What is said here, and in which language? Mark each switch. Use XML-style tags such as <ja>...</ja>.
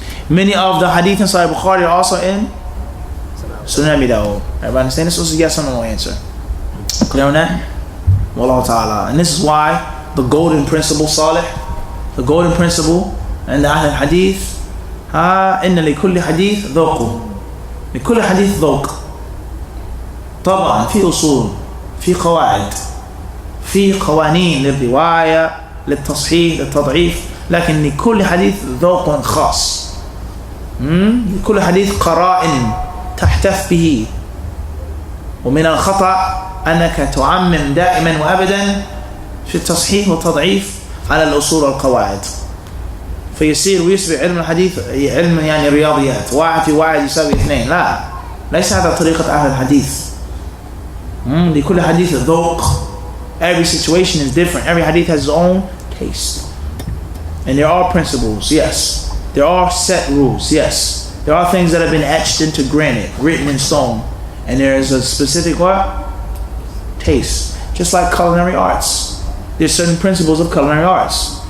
<en>Many of the hadith in Sahih Bukhari are also in Sunan Abi Dawud. Everybody understand this? This is a yes or no answer. Clear on that?</en> <ar>Wallahu ta'ala.</ar> <en>And this is why the golden principle, Salih, the golden principle and the hadith,</en> <ar>إن لكل حديث ذوق. لكل حديث ذوق. طبعا في أصول، في قواعد، في قوانين للرواية، للتصحيح، للتضعيف، لكن لكل حديث ذوق خاص. لكل حديث قرائن تحتف به. ومن الخطأ أنك تعمم دائما وأبدا في التصحيح والتضعيف على الأصول والقواعد، فيصير ويصبح علم الحديث علم يعني رياضيات، 1 في 1 يساوي 2. لا، ليس هذا طريقة أهل الحديث. لكل حديث ذوق</ar> <en>Every situation is different. Every hadith has its own taste. And there are principles, yes. There are set rules, yes. There are things that have been etched into granite, written in stone. And there is a specific what? Taste. Just like culinary arts. There's certain principles of culinary arts.</en>